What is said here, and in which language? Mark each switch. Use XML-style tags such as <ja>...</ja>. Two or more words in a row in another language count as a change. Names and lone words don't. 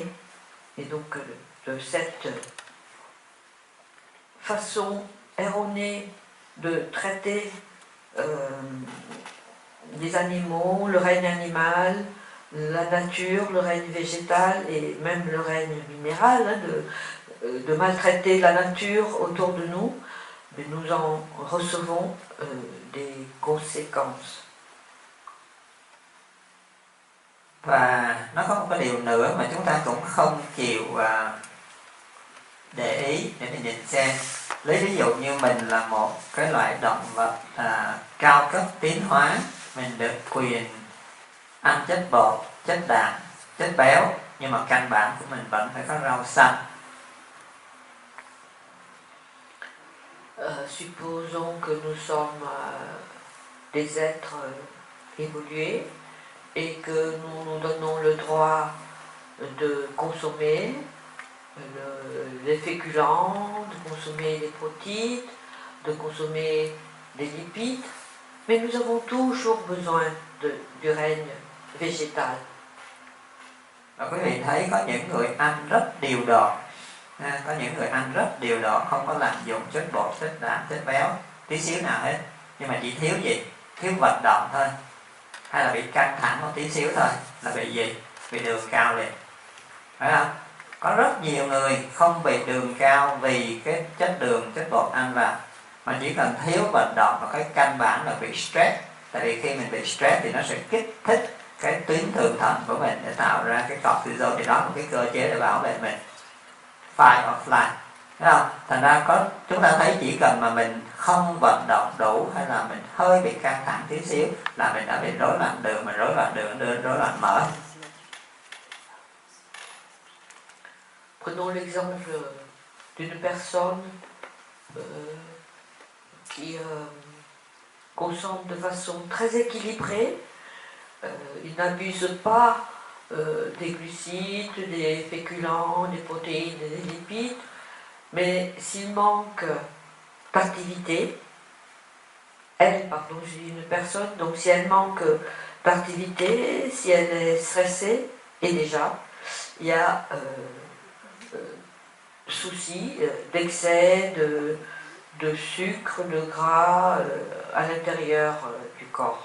<fr>Et donc, de cette façon erronée de traiter les animaux, le règne animal, la nature, le règne végétal et même le règne minéral, de maltraiter la nature autour de nous, mais nous en recevons des conséquences.</fr> <vi>Và nó có một cái điều nữa mà chúng ta cũng không chịu để ý để mình nhìn xem. Lấy ví dụ như mình là một cái loại động vật cao cấp tiến hóa, mình được quyền ăn chất bột, chất đạm, chất béo, nhưng mà căn bản của mình vẫn phải có rau xanh.</vi> <fr>Supposons que nous sommes des êtres évolués et que nous nous donnons le droit de consommer les féculents, de consommer les protéines, de consommer des lipides, mais nous avons toujours besoin du règne végétal.</fr> <vi>Và quý vị thấy có những người ăn rất điều độ, có những người ăn rất điều độ, không có lạm dụng chất bột, chất đạm, chất béo tí xíu nào hết, nhưng mà chỉ thiếu gì? Thiếu vận động thôi, hay là bị căng thẳng một tí xíu thôi là bị gì? Bị đường cao liền, phải không? Có rất nhiều người không bị đường cao vì cái chất đường, chất bột ăn vào, mà chỉ cần thiếu vận động và cái căn bản là bị stress. Tại vì khi mình bị stress thì nó sẽ kích thích cái tuyến thượng thận của mình để tạo ra cái cortisol, thì đó là một cái cơ chế để bảo vệ mình,</vi> <en>fight or flight,</en> <vi>thấy không? Thành ra chúng ta thấy chỉ cần mà mình không vận động đủ hay là mình hơi bị căng thẳng tí xíu là mình đã bị rối loạn đường, mà rối loạn đường đưa rối loạn mỡ.</vi> <fr>Prenons l'exemple d'une personne qui consomme de façon très équilibrée. Il n'abuse pas des glucides, des féculents, des protéines, des lipides, mais s'il manque d'activité, je dis une personne, donc si elle manque d'activité, si elle est stressée, et déjà, il y a souci d'excès de sucre, de gras à l'intérieur du corps.</fr>